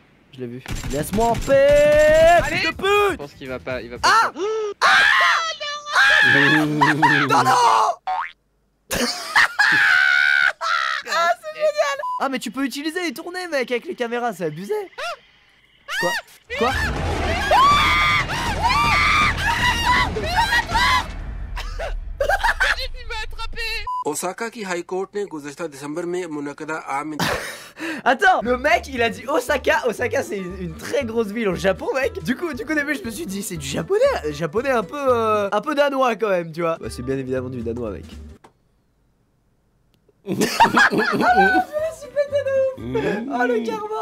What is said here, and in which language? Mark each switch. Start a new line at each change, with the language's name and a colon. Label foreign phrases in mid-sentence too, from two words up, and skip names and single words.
French: Je l'ai vu. Laisse-moi en paix! Allez! Fils de Je pute! pense qu'il va pas. Ah! Non, non! Ah, c'est génial! Ah, mais tu peux utiliser et tourner, mec, avec les caméras, c'est abusé. Quoi? Quoi?
Urdu: اوساکا کی
English: High Court
Urdu: نے گزشتہ دسمبر میں منعقدہ عام
French: Attends, le mec il a dit Osaka. Osaka c'est une très grosse ville au Japon, mec. Du coup au début je me suis dit c'est du japonais un peu danois quand même, tu vois. Bah c'est bien évidemment du danois, mec. Je me suis pété de ouf. Oh le karma.